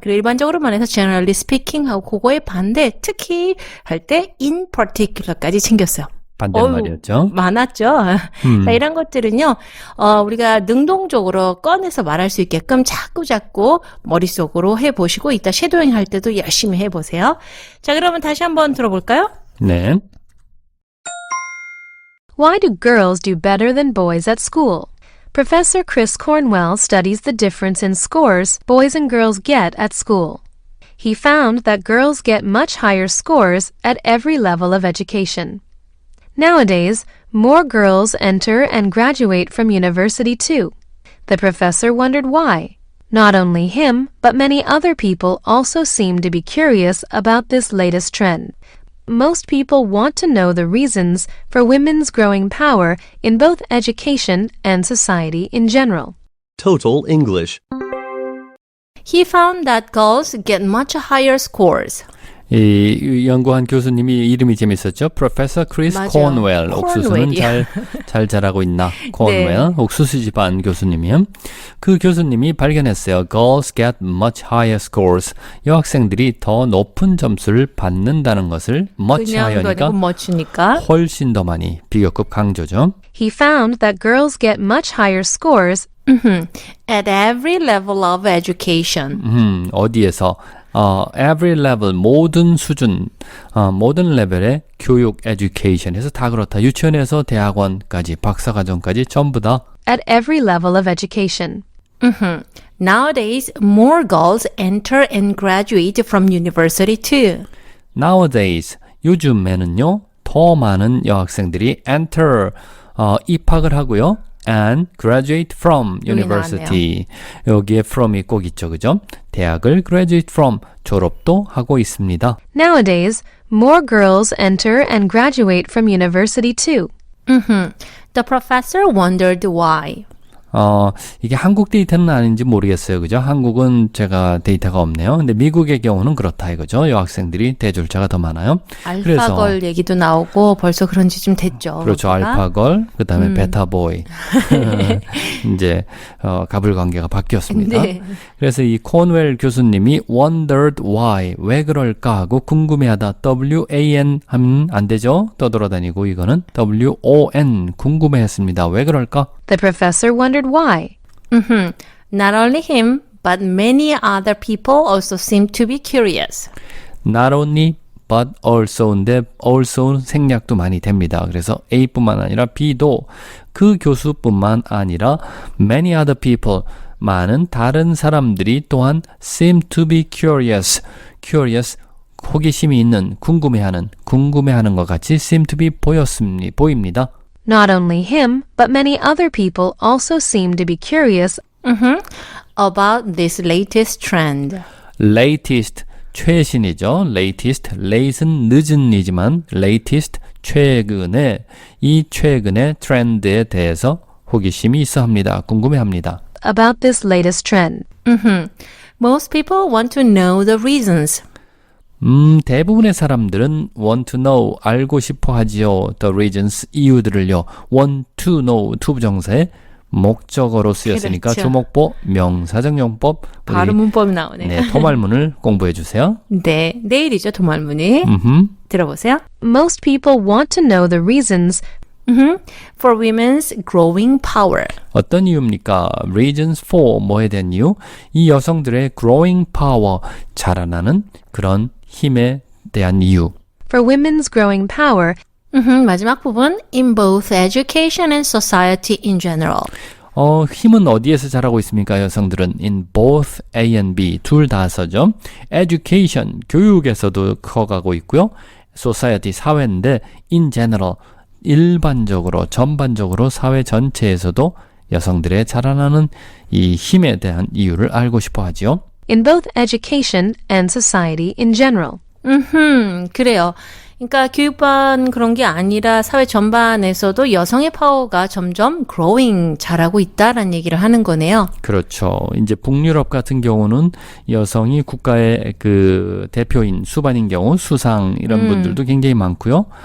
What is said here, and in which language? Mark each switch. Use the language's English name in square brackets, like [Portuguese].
[Korean] 그리고 일반적으로 말해서 [English] generally speaking [Korean] 하고 그거의 반대, 특히 할 때 [English] in particular [Korean] 까지 챙겼어요. 반대말이었죠. 많았죠. 자, 이런 것들은요, 우리가 능동적으로 꺼내서 말할 수 있게끔 자꾸 머릿속으로 해보시고, 이따 섀도잉 할 때도 열심히 해보세요. 자, 그러면 다시 한번 들어볼까요? 네. [English] Why do girls do better than boys at school? Professor Chris Cornwell studies the difference in scores boys and girls get at school. He found that girls get much higher scores at every level of education. Nowadays, more girls enter and graduate from university too. The professor wondered why. Not only him, but many other people also seem to be curious about this latest trend. Most people want to know the reasons for women's growing power in both education and society in general. Total English. He found that girls get much higher scores. [Korean] 이 연구한 교수님이 이름이 재밌었죠. [English] Professor Chris [Korean] 맞아요. Cornwell. 옥수수는 Cornwell이야. 잘 자라고 있나? Cornwell. 옥수수 집안 교수님이요. 그 교수님이 발견했어요. [English] Girls get much higher scores. [Korean] 여학생들이 더 높은 점수를 받는다는 것을 much 그냥도 higher니까 아니고 멋지니까. 훨씬 더 많이 비교급 강조죠. [English] He found that girls get much higher scores At every level of education. [Korean] 어디에서 [English] every level, [Korean] 모든 수준, 모든 레벨의 교육, education에서 다 그렇다. 유치원에서 대학원까지, 박사과정까지 전부 다 [English] at every level of education. Nowadays, more girls enter and graduate from university too. [Korean] nowadays, 요즘에는요, 더 많은 여학생들이 enter, 입학을 하고요. [English] and graduate from university. [Korean] 여기에 from이 꼭 있죠, 그죠? 대학을 [English] graduate from, [Korean] 졸업도 하고 있습니다. [English] Nowadays, more girls enter and graduate from university too. The professor wondered why. [Korean] 이게 한국 데이터는 아닌지 모르겠어요. 그죠? 한국은 제가 데이터가 없네요. 근데 미국의 경우는 그렇다 이거죠. 여학생들이 대졸자가 더 많아요. 알파걸 얘기도 나오고 벌써 그런 지 좀 됐죠. 그렇죠. 우리가. 알파걸, 그 다음에 베타보이. 이제, 갑을 관계가 바뀌었습니다. 네. 그래서 이 코Ν웰 교수님이 [English] wondered why, [Korean] 왜 그럴까 하고 궁금해하다. W-A-N 하면 안 되죠? 떠돌아다니고 이거는 W-O-N, 궁금해했습니다. 왜 그럴까? [English] The professor wondered why. Not only him, but many other people also seem to be curious. [Korean] Not only but also인데 also 생략도 많이 됩니다. 그래서 A뿐만 아니라 B도 그 교수뿐만 아니라 [English] many other people [Korean] 많은 다른 사람들이 또한 [English] seem to be curious [Korean] 호기심이 있는, 궁금해하는 것 같이 [English] seem to be [Korean] 보입니다. [English] Not only him, but many other people also seem to be curious About this latest trend. [Korean] latest, 최신이죠. latest, late은 늦은이지만 latest, 최근의 트렌드에 대해서 호기심이 있어 합니다. 궁금해합니다. [English] about this latest trend. Most people want to know the reasons. [Korean] 대부분의 사람들은 [English] want to know, [Korean] 알고 싶어 하지요. the reasons, 이유들을요. [English] want to know, [Korean] to 부정사의 목적어로 쓰였으니까 그렇죠. 주목보, 명사정용법, 바로 문법이 나오네요. 네, 토말문을 공부해 주세요. 네, 내일이죠, 도말문이. 들어보세요. [English] Most people want to know the reasons For women's growing power. [Korean] 어떤 이유입니까? [English] reasons for, [Korean] 뭐에 대한 이유? 이 여성들의 [English] growing power, [Korean] 자라나는 그런 힘에 대한 이유. [English] for women's growing power [Korean] 마지막 부분. [English] In both education and society in general. [Korean] 힘은 어디에서 자라고 있습니까? 여성들은 [English] in both A and B, [Korean] 둘 다 써죠. education, 교육에서도 커가고 있고요. society, 사회인데 [English] in general, [Korean] 일반적으로, 전반적으로 사회 전체에서도 여성들의 자라나는 이 힘에 대한 이유를 알고 싶어 하지요. [English] in both education and society in general. [Korean] 그래요. 그러니까 교육반 그런 게 아니라 사회 전반에서도 여성의 파워가 점점 growing, 자라고 있다라는 얘기를 하는 거네요. 그렇죠. 이제 북유럽 같은 경우는 여성이 국가의 그 대표인 수반인 경우 수상 이런 분들도 굉장히 많고요.